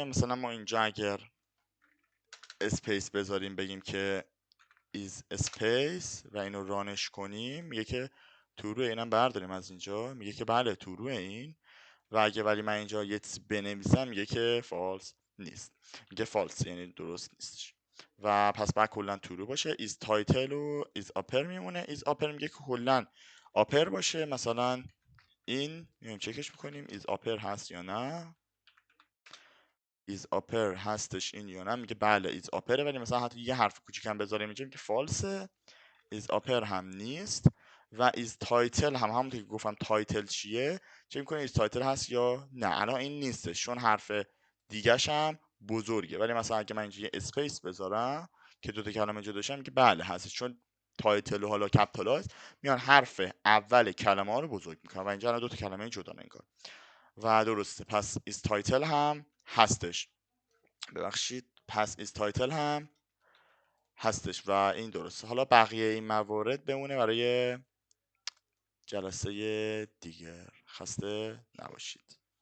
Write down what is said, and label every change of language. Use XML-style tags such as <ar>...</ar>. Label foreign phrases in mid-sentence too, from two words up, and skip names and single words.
<fa>مثلا ما اینجا اگر اسپیس بذاریم بگیم که</fa> <en>is space</en> <fa>و اینو رانش کنیم میگه که تورو اینم برداریم از اینجا، میگه که بله تورو این و اگه ولی من اینجا یه چیزی بنویسم میگه که فالس نیست، میگه فالس یعنی درست نیستش. و پس بعد کلا تورو باشه.</fa> <en>is title</en> <fa>و</fa> <en>is upper</en> <fa>میمونه.</fa> <en>is upper</en> <fa>میگه که کلا upper باشه، مثلا این میایم چکش میکنیم</fa> <en>is upper</en> <fa>هست یا نه،</fa> <en>is upper</en> <fa>هستش این یا نه، میگه بله is upper، ولی مثلا حتی یه حرف کوچیکم بذاریم اینجا میگه فالسه.</fa> <en>is upper</en> <fa>هم نیست و</fa> <en>is title</en> <fa>هم همونطور که گفتم تایتل چیه چه میکنه</fa> <en>is title</en> <fa>هست یا نه. الان این نیستش چون حرف دیگه‌ش هم بزرگه، ولی مثلا اگه من اینجا یه اسپیس بذارم که دو تا کلمه جدا بشه میگه بله هستش، چون تایتل و حالا کپیتال هست میان حرف اول کلمه ها رو بزرگ میکنن و اینجا الان دو تا کلمه جدا انگار و درسته. پس</fa> <en>is title</en> <fa>هم هستش، ببخشید پس</fa> <en>is title</en> <fa>هم هستش و این درسته. حالا بقیه این موارد بمونه برای جلسه دیگر. خسته نباشید.</fa>